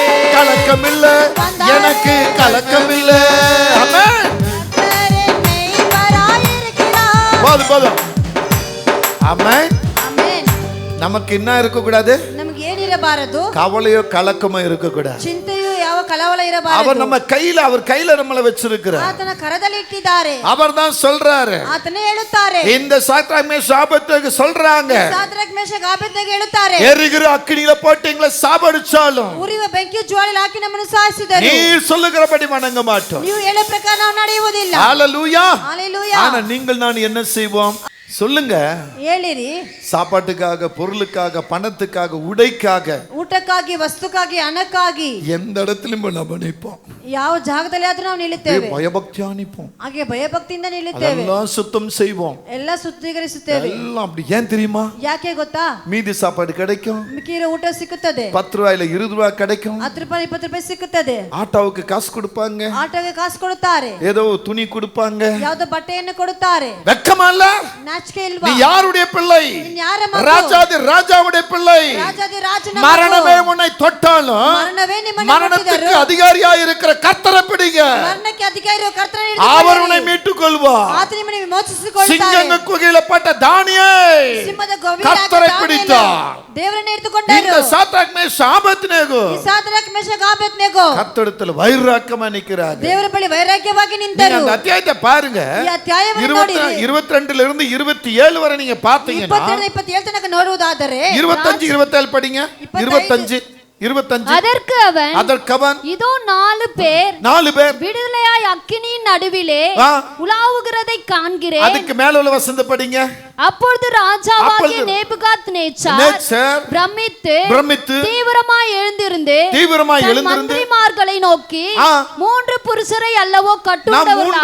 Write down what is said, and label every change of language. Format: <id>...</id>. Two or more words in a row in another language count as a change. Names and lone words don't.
<ta>கலக்கமில்ல எனக்கு கலக்கமில்ல. ஆமென். போதும் போதும். ஆமென். நமக்கு என்ன இருக்க கூடாது? நமக்கு ஏன் ಇರಬಾರದು? கவலையோ கலக்கமோ இருக்க கூடாது.</ta> <kn>ಚಿಂತೆಯೋ ಯಾವ ಕಳವಳ ಇರಬಾರದು.</kn> <ta>அவர் நம்ம கையில அவர் கையில நம்மள வச்சிருக்கிறார்.</ta> <kn>ಆತನ ಕರದಲ್ಲಿ ಇಟ್ಟಿದ್ದಾರೆ.</kn> <ta>அவர் தான் சொல்றாரு.</ta> <kn>ಆತನೇ ಹೇಳುತ್ತಾರೆ.</kn> <ta>இந்த சாத்ராக் மேஷாக் ஆபேத்நேகோ சொல்றாங்க.</ta> <kn>ಸಾದ್ರಕ್ ಮೇಷಕ್ ಆಬೇದ್ನೆಗೋ ಹೇಳುತ್ತಾರೆ.</kn> <ta>எரிகிற அக்கினியில போட்டு எங்களை சாபடிச்சாலும்</ta> <kn>ಉರಿಯುವ ಬೆಂಕಿ ಜ್ವಾಲೆಯಲ್ಲಿ ಹಾಕಿ ನಮ್ಮನ್ನು ಸಾಯಿಸಿದರು.</kn> <ta>நீ சொல்லுகிறபடி வணங்க மாட்டோம்.</ta> <kn>ನೀವು ಹೇಳೋ ಪ್ರಕಾರ ನಾವು ನಡೆಯುವುದಿಲ್ಲ. ஹalleluya. ஹalleluya.</kn> <ta>ஆனா நீங்கள் நான் என்ன செய்வோம்? சொல்லுங்க.</ta> <kn>ಹೇಳಿರಿ.</kn> <ta>சாப்பாட்டுக்காக பொருளுக்காக பணத்துக்காக உடைக்காக</ta> <kn>ಊಟಕ್ಕಾಗಿ ವಸ್ತುಕ್ಕಾಗಿ ಹಣಕ್ಕಾಗಿ</kn> <ta>எந்த இடத்திலும் நம்ம நிற்போம்.</ta> <kn>ಯಾವ ಜಾಗದಲ್ಲಿ ಆದ್ರೂ ನಾವು ನಿಲ್ಲುತ್ತೇವೆ.</kn> <ta>பயபக்தியா நிற்போம்.</ta> <kn>ಹಾಗೆ ಭಯಭಕ್ತಿಯಿಂದ ನಿಲ್ಲುತ್ತೇವೆ.</kn> <ta>எல்லாம் சுத்தம் செய்வோம்.</ta> <kn>ಎಲ್ಲ ಶುದ್ಧೀಕರಿಸುತ್ತೇವೆ.</kn> <ta>எல்லாம் அப்படி ஏன் தெரியுமா?</ta> <kn>ಯಾಕೆ ಗೊತ್ತಾ?</kn> <ta>மீதி சாப்பாடு கிடைக்கும்.</ta> <kn>ಮಿಕ್ಕಿರೋ ಊಟ ಸಿಕ್ಕುತ್ತದೆ.</kn> <ta>10 ரூபாயில 20 ரூபாய் கிடைக்கும்.</ta> <kn>10 ರೂಪಾಯಿ 20 ರೂಪಾಯಿ ಸಿಕ್ಕುತ್ತದೆ.</kn> <ta>ஆட்டோவுக்கு காசு கொடுப்பாங்க.</ta> <kn>ಆಟೋಗೆ ಕಾಸು ಕೊಡುತ್ತಾರೆ.</kn> <ta>ஏதோ துணி கொடுப்பாங்க.</ta> <kn>ಯಾವುದೋ ಬಟ್ಟೆಯನ್ನು ಕೊಡುತ್ತಾರೆ.</kn> <ta>வெக்கமா இல்ல?</ta> <kn>ನಾಚಿಕೆ ಇಲ್ವಾ?</kn> <ta>நீ யாருடைய பிள்ளை?</ta> <kn>ನೀನು ಯಾರ ಮಗು?</kn> <ta>ராஜாதி ராஜாவுடைய பிள்ளை.</ta> <kn>ರಾಜಾದಿ ರಾಜನ ಮಗು.</kn> <ta>மரணமே உன்னை தொட்டாலும்</ta> <kn>ಮರಣವೇ ನಿಮ್ಮನ್ನು</kn> <ta>மரணத்துக்கு அதிகாரியாய் இருக்கிற கர்த்தரை பிடிங்க.</ta> <kn>ಮರಣಕ್ಕೆ ಅಧಿಕಾರಿ ಇರುವ ಕರ್ತನ ಹಿಡಿದುಕೊಳ್ಳಿರಿ.</kn> <ta>அவர் உன்னை மீட்டுக் கொள்வார்.</ta> <kn>ಆತ ನಿಮ್ಮನ್ನು ವಿಮೋಚಿಸಿಕೊಳ್ಳುತ್ತಾರೆ.</kn> <ta>சிங்கங்க குகையில பட்ட தானியேல்</ta> <kn>ಸಿಂಹದ ಗವಿಯಲ್ಲಿ</kn> <ta>கர்த்தரை பிடித்தார்.</ta> <kn>ದೇವರನ್ನು ಹಿಡಿದುಕೊಂಡರು.</kn> <ta>இந்த சாத்ராக் மேஷாக் ஆபேத்நேகோ</ta> <kn>ಈ ಸಾದ್ರಕ್ ಮೇಷಕ್ ಆಬೇದ್ನೆಗೋ</kn> <ta>கர்த்தரிடத்தில் வைராக்கியமா நிக்கிறாங்க.</ta> <kn>ದೇವರ ಬಳಿ ವೈರಾಗ್ಯವಾಗಿ ನಿಂತರು.</kn> <ta>அந்த அத்தியாயத்தை பாருங்க.</ta> <kn>ಈ ಅಧ್ಯಾಯವನ್ನು ನೋಡಿರಿ.</kn> <ta>22 இருந்து 27 வரை நீங்க பாத்தீங்கன்னா</ta> <kn>22 ತನಕ ನೋಡುವುದಾದರೆ</kn> <ta>25 27 படிங்க. 25 அதற்கு அவன் இதோ 4 பேர் விடுதலையாய் அக்கினியின் நடுவிலே உலாவுகிறதை காண்கிறேன். அதுக்கு மேல உள்ள வசனம் படிங்க. அப்பொழுது ராஜாவாகிய நேபுகாத்நேச்சார் பிரமித்து தீவிரமாய் எழுந்திருந்து மந்திரிமார்களை நோக்கி 3 புருஷரை அல்லவோ கட்டுண்டவர்களாக</ta>